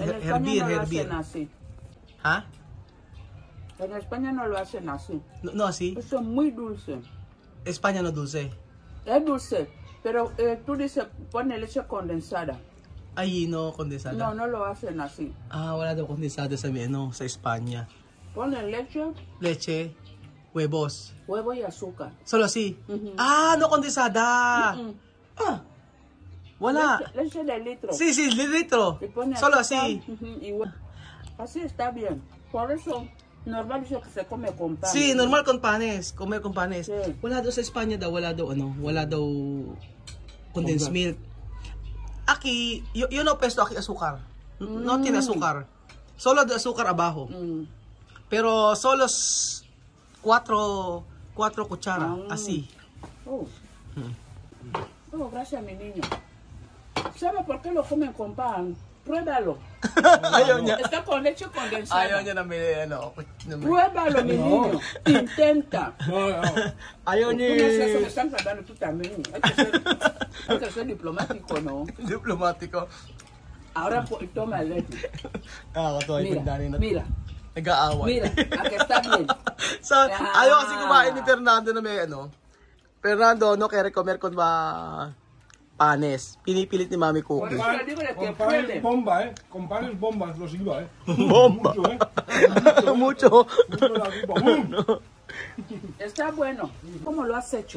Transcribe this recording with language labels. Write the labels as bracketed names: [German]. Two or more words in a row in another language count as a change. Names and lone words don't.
[Spanish] En España no lo hervir. hacen así. ¿Ah? En España no lo hacen así. No, así. Eso es muy dulce. España no dulce. Es dulce, pero tú dices, pone leche condensada. Ay, no, condensada. No, no lo hacen así. [Filipino] Wala daw kondensada sa sa Espanya. [Spanish] Ponen leche, Leche, huevos. huevo y azúcar. Solo así. Ujú. No condensada. Wala. Leche de litro. Sí, litro. Y pone Solo azúcar, así. y huevo. Así está bien. Por eso, normal dice que se come con pan. Sí, normal con panes. Comer con panes. Sí. [Filipino] Wala daw sa Espanya daw, wala daw [English] condensed milk. [Spanish] Aquí, yo no pesto aquí azúcar. No tiene azúcar. Solo de azúcar abajo. Pero solo 4 cucharas, así. Oh, gracias, mi niño. ¿Sabe por qué lo comen con pan? Pruébalo. [Filipino] Ayaw niya. [Spanish] Está con leche condensada. [Filipino] Ayaw niya na may ano. [Spanish] Pruébalo, mi niño. Intenta. No. [Filipino] Ayaw [Spanish] Tú no [Filipino] niya. [Spanish] haces eso, me están tratando tú también. Hay que ser diplomático, ¿no? Diplomático. Ahora toma leche. [Filipino] Katuwa yung dani na. [Spanish] Mira, [Filipino] Nag-aaway. [Spanish] mira, aquí está bien. [Filipino] So, ayaw kasi kumain ni Fernando na may ano. [Spanish] Fernando, no quiere comer con panes. [Filipino] Pinipilit ni Mami [Spanish] Por Cookie. eso le digo de que Con panes puede. bomba, Con panes bombas los iba, Bomba. Mucho, Mucho. Mucho la pipa. ¡Bum! Está bueno. ¿Cómo lo has hecho?